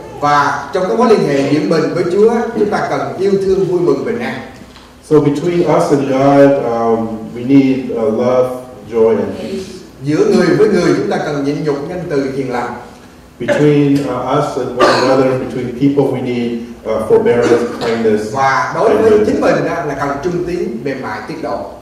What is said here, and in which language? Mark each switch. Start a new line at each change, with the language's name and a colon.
Vietnamese: Và trong cái mối liên hệ giữa mình với Chúa, chúng ta cần yêu thương, vui mừng, bình an.
English: So between us and God, we need love, joy, and peace.
Vietnamese: Giữa người với người, chúng ta cần nhịn nhục, nhân từ, hiền lành.
English: Between us and one another, between people, we need forbearance, kindness.
Vietnamese: Và đối với chính mình đó là cần trung tín, mềm mại, tiết độ.